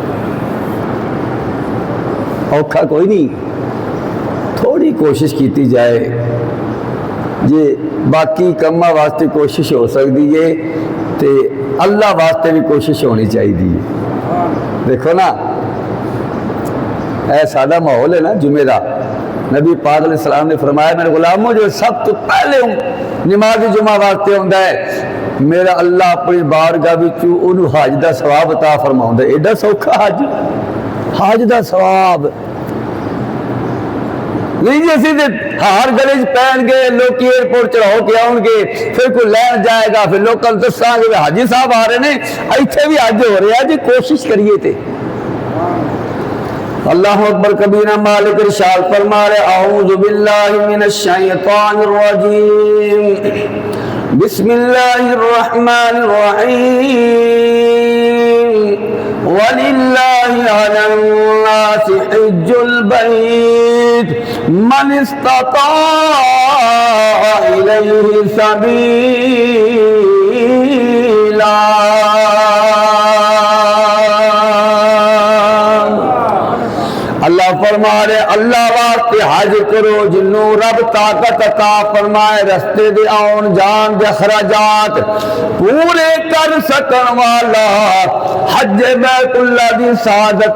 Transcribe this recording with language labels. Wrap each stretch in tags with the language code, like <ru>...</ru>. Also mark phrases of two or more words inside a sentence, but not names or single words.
<pa>اوکھا کوئی نہیں، تھوڑی کوشش کی جائے، جے باقی کماں واسطے کوشش ہو سکتی ہے تو اللہ واسطے بھی کوشش ہونی چاہیے. دیکھو نا اے سادہ ماحول ہے نا جمعے دا، نبی پاک علیہ السلام نے فرمایا میرے غلاموں جو سب تو پہلے نماز جمعہ واسطے ہوندا ہے میرا اللہ اپنی بارگاہ وچوں اونوں حج دا ثواب عطا فرماوندا ہے۔ ایڈا سوکھا حج دا ثواب نہیں جی اسی ہار گلے پہن گے لوگ ایئرپورٹ چڑھاؤ کے آؤ گے پھر کوئی لین جائے گا پھر لوکل دساں گے حاجی صاحب آ رہے ہیں ایتھے بھی حج ہو رہا جی کوشش کریے تے۔</pa> <ar>اللہ اکبر کبیرہ</ar> <pa>مالک ارشاد فرما رہے</pa> <ar>اعوذ باللہ من الشیطان الرجیم بسم اللہ الرحمن الرحیم وَلِلَّهِ عَلَى النَّاسِ حِجُّ الْبَيْتِ مَنِ اسْتَطَاعَ إِلَيْهِ سَبِيلًا۔</ar> <pa>اللہ فرما رہے اللہ واسطے حج کرو جنوں رب طاقت عطا فرمائے رستے دے آن جان دے اخراجات پورے کر سکن والا حج بیت اللہ دی سعادت</pa>